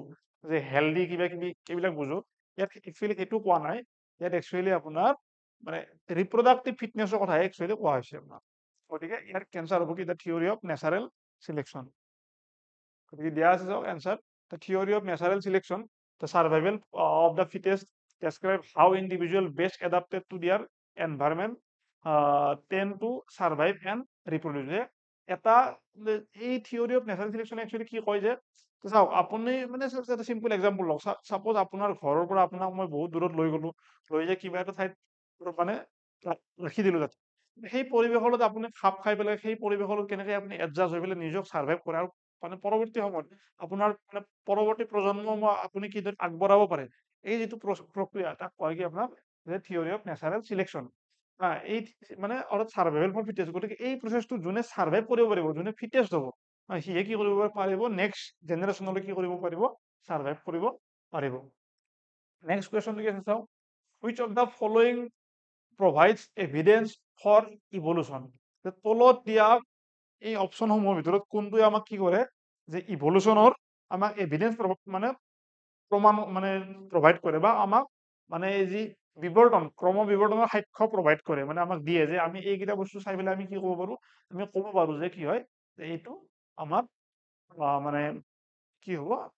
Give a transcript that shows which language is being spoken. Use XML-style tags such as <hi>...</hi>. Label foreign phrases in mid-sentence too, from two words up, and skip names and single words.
<as>যে হেল্ডি কিবা কিবি এইবিলাক বুজো ইয়াত একচুৱেলি সেইটো কোৱা নাই ইয়াত একচুৱেলি আপোনাৰ মানে</as> <en>reproductive fitness</en> <as>কথাহে একচুৱেলি কোৱা হৈছে আপোনাৰ গতিকে ইয়াৰ কেঞ্চাৰ হ'ব কি</as> <en>the theory of natural selection</en> <as>গতিকে দিয়া আছে চাওক এনচাৰ</as> <en>the theory of natural selection the survival of the fittest describe how individual best adapted to their environment tend to survive and reproduce</en> <as>এটা এই</as> <en>theory of natural selection</en> <as>একচুৱেলি কি কয় যে চাওক আপুনি মানে এটা</as> <en>simple example</en> <as>লওক সাপোজ আপোনাৰ ঘৰৰ পৰা আপোনাক মই বহুত দূৰত লৈ গলো লৈ যায় কিবা এটা ঠাইত মানে ৰাখি দিলো তাত সেই পৰিৱেশৰ লগত আপুনি খাপ খাই পেলাই সেই পৰিৱেশৰ লগত কেনেকে আপুনি এডজাষ্ট হৈ পেলাই নিজক সাৰ্ভাইভ কৰে আৰু মানে পৰৱৰ্তী সময়ত আপোনাৰ মানে পৰৱৰ্তী প্ৰজন্ম আপুনি কিদৰে আগবঢ়াব পাৰে এই যিটো প্ৰক্ৰিয়া তাক কয় কি আপোনাৰ যে</as> <en>theory of natural selection</en> <as>এই মানে অলপ</as> <en>survival for fittest</en> <as>গতিকে এই প্ৰচেছটো যোনে সাৰ্ভাইভ কৰিব পাৰিব যোনে ফিটেষ্ট হ'ব সিহে কি কৰিব পাৰিব</as> <en>next generationলৈ</en> <as>কি কৰিব পাৰিব সাৰ্ভাইভ কৰিব পাৰিব</as> <en>next questionটো</en> <as>কি আছে চাওক</as> <en>which of the following provides evidence for evolution</en> <as>তলত দিয়া এই অপশ্যনসমূহৰ ভিতৰত কোনটোৱে আমাক কি কৰে যে ইভলিউশ্যনৰ আমাক এভিডেন্স মানে প্ৰমাণ মানে প্ৰভাইড কৰে বা আমাক মানে এই যি বিৱৰ্তন ক্ৰম বিৱৰ্তনৰ সাক্ষ্য প্ৰভাইড কৰে মানে আমাক দিয়ে যে আমি এইকেইটা বস্তু চাই পেলাই আমি কি ক'ব পাৰো আমি ক'ব পাৰো যে কি হয় যে এইটো আমাৰ মানে কি হ'ব</as>